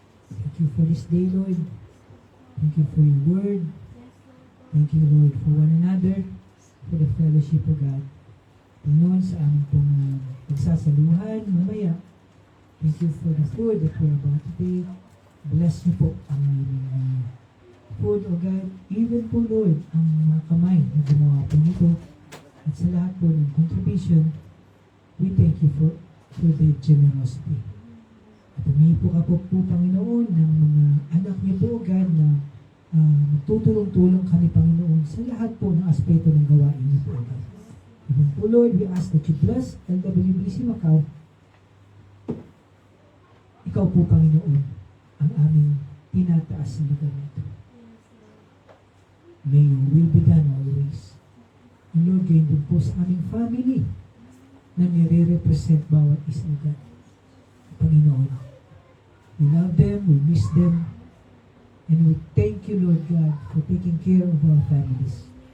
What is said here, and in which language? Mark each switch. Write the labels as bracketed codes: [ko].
[en] Thank you for this day, Lord. Thank you for your word. Thank you, Lord, for one another, for the fellowship, O God. [tl] Panginoon, sa aming pong pagsasaluhan, mamaya. [en] Thank you for the food that we're about to take. [tl] Bless niyo po ang aming food, O God. Even po, Lord, ang mga kamay na gumawa po nito. At sa lahat po ng contribution, [en] we thank you for the generosity. [tl] At humingi po ka po, Panginoon, ng mga anak niyo po, O God, na magtutulong-tulong kami, Panginoon, sa lahat po ng aspeto ng gawain niyo po, O God. [en] Even po, Lord, we ask that you bless LWBC Macau. [tl] Ikaw po, Panginoon, ang aming tinataas sa lugar nito. [en] May your will be done always. [tl] And Lord, gayon din po sa aming family na nire-represent bawat isang God. [en] Panginoon, we love them, we miss them, and we thank you, Lord God, for taking care of our families.